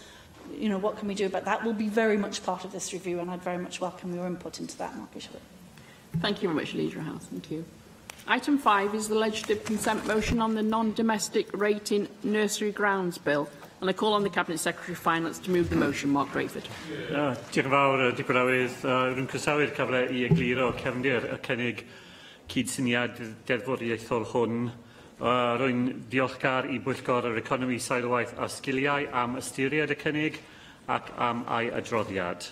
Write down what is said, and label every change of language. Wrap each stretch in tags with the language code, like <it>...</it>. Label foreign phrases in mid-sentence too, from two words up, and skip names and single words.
<en>What can we do about that? Will be very much part of this review, and I'd very much welcome your input into that, Mark Bishop. Thank you very much, Leader House. Thank you. Item 5 is the legislative consent motion on the non-domestic rating nursery grounds bill. And I call on the Cabinet Secretary for Finance to move the motion. Mark Rayford.</en> <cy>Diolch yn fawr, Dipyn rwy'n croesawu'r cyfle I egluro cefndir y cynnig cydsyniad deddfwriaethol hwn. Rwy'n diolchgar I Bwyllgor yr Economi, Sailwaith a Sgiliau am ystyried y cynnig ac am ei adroddiad.</cy>